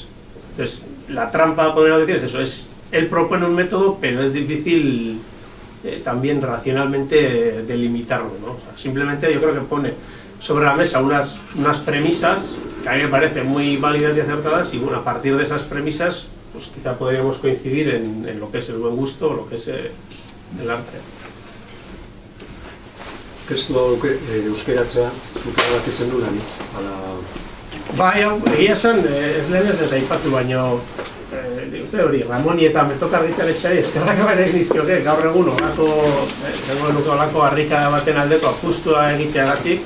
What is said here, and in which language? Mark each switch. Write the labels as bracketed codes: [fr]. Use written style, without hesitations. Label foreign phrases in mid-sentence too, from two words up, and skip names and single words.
[es] Entonces, la trampa, podríamos decir, es eso, él propone un método, pero es difícil también racionalmente delimitarlo, ¿no? O sea, simplemente yo creo que pone sobre la mesa unas premisas que a mí me parecen muy válidas y acertadas, y bueno, a partir de esas premisas pues quizá podríamos coincidir en lo que es el buen gusto o lo que es el arte. [eu] Testu euskeratzea erabakitzen du lanitz? Bai, egia esan, ez lehen ez dut aipatu, baino uste hori, Ramoni eta Metoka argitaletxeari eskerrak berez nizkioke, gaur egun olako harrikada baten aldeko apustua egiteagatik.